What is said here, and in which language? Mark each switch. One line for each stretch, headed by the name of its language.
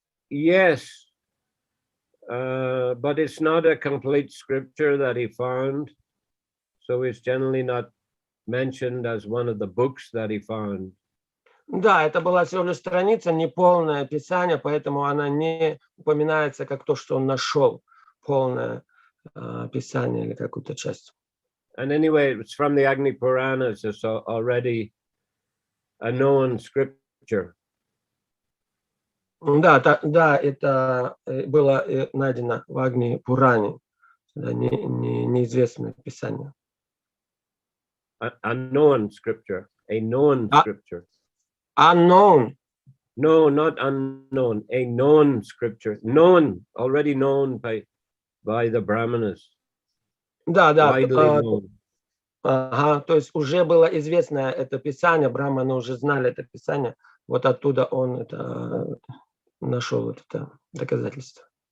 English: Yes, but it's not a complete scripture that he found, so it's generally not mentioned as one of the books that he found.
Russian: Да, это была всего лишь страница, не полное писание, поэтому она не упоминается как то, что он нашел, полное писание или какую-то часть.
English: And anyway, it's from the Agni Puranas, it's already a known scripture.
Russian: Да, это было найдено в Агни Пуране, неизвестное писание.
English: A known scripture, a known scripture. Unknown. No, not unknown, a known scripture. Known, already known by the Brahmanas.
Russian: Да.
English: Known.
Russian: То есть уже было известно это писание, браманы уже знали это писание, вот оттуда он нашел это доказательство.